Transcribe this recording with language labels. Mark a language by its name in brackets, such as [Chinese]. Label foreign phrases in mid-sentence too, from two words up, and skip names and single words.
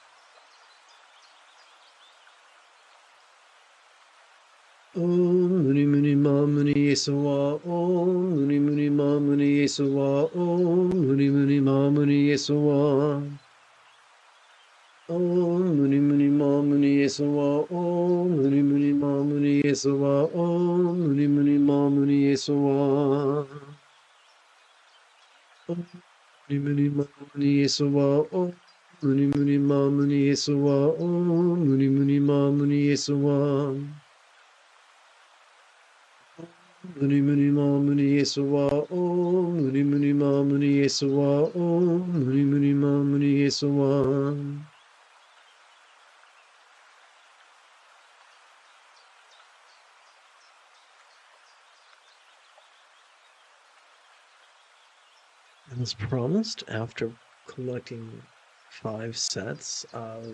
[Sanskrit] Om Muni Muni Ma Muni Esawa Om Muni Muni Ma Muni Esawa Om Muni Muni Ma Muni Esawa Om Muni Muni Ma Muni Esawa Om Muni Muni Ma Muni Esawa Om Muni Muni Ma Muni Esawa Om Muni Muni Ma Muni Esawa Om Muni Muni Ma Muni Esawa Om Muni Muni Ma Muni Esawa Muni Muni Ma Muni Esawa Om Muni Muni Ma Muni Esawa Om Muni Muni Ma Muni Esawa [English] And as promised, after collecting 5 sets of